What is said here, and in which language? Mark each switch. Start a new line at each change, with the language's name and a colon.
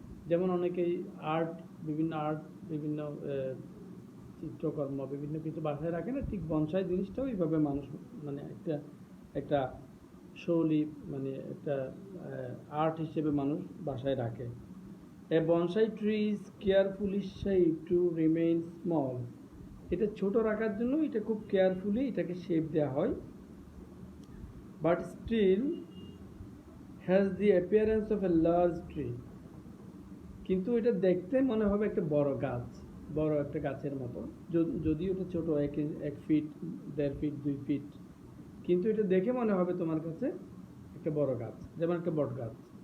Bangla: যেমন অনেকেই বিভিন্ন চিত্রকর্ম, বিভিন্ন কিছু বাসায় রাখে না, ঠিক বনসাই জিনিসটাও এইভাবে মানুষ মানে একটা শৈলী, মানে একটা আর্ট হিসেবে মানুষ বাসায় রাখে।
English: A bonsai tree is carefully shaped to remain small.
Bangla: এটা ছোট রাখার জন্য এটা খুব কেয়ারফুলি এটাকে শেপ দেওয়া হয়,
English: but still has the appearance of a large tree.
Bangla: কিন্তু এটা দেখতে মনে হবে একটা বড় গাছ, বড় একটা গাছের মতো, যদিও এটা ছোট, 1 ফিট, 1.5 ফিট, 2 ফিট, কিন্তু এটা দেখে মনে হবে তোমার কাছে একটা বড় গাছ, যেমন একটা বট গাছ।